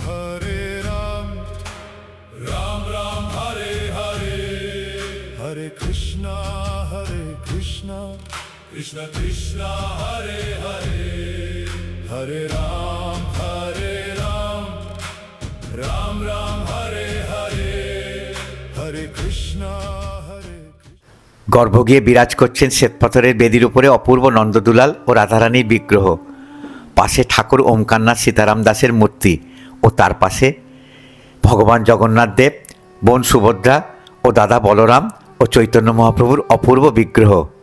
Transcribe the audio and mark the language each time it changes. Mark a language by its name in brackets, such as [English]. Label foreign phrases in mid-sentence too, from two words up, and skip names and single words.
[Sanskrit] Ram Ram, Hare Hare, Hare Krishna, Krishna Krishna, Hare Hare, Hare Ram, Ram Ram, Hare Hare, Hare Krishna, Hare Krishna. [Bangla] গর্ভগৃহে বিরাজ করছেন শ্বেতপাথরের বেদির উপরে অপূর্ব নন্দদুলাল ও রাধারানীর বিগ্রহ। পাশে ঠাকুর ওমকারনাথ সীতারাম দাসের মূর্তি ও তার পাশে ভগবান জগন্নাথ দেব, বোন সুভদ্রা ও দাদা বলরাম ও চৈতন্য মহাপ্রভুর অপূর্ব বিগ্রহ।